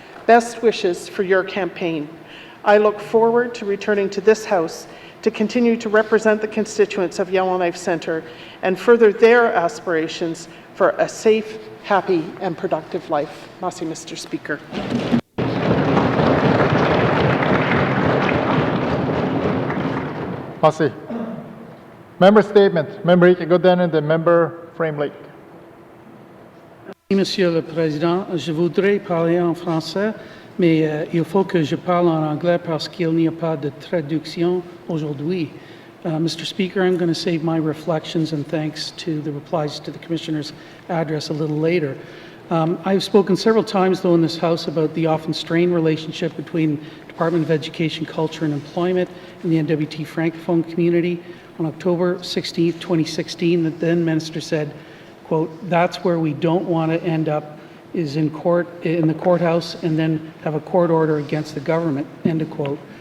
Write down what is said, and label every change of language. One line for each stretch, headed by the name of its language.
English: Best wishes for your campaign. I look forward to returning to this House to continue to represent the constituents of Yellowknife Centre and further their aspirations for a safe, happy, and productive life. Merci, Mr. Speaker. Merci. Member statement. Member Ike-Godin and the member Frame Lake.
French: Monsieur le Président, je voudrais parler en français, mais il faut que je parle en anglais parce qu'il n'y a pas de traduction aujourd'hui.
English: Mr. Speaker, I'm going to save my reflections and thanks to the replies to the Commissioner's address a little later. I've spoken several times, though, in this House about the often strained relationship between Department of Education, Culture and Employment and the N.W.T. Francophone community. On October 16, 2016, the then Minister said, quote, "That's where we don't want to end up, is in the courthouse and then have a court order against the government," end of quote.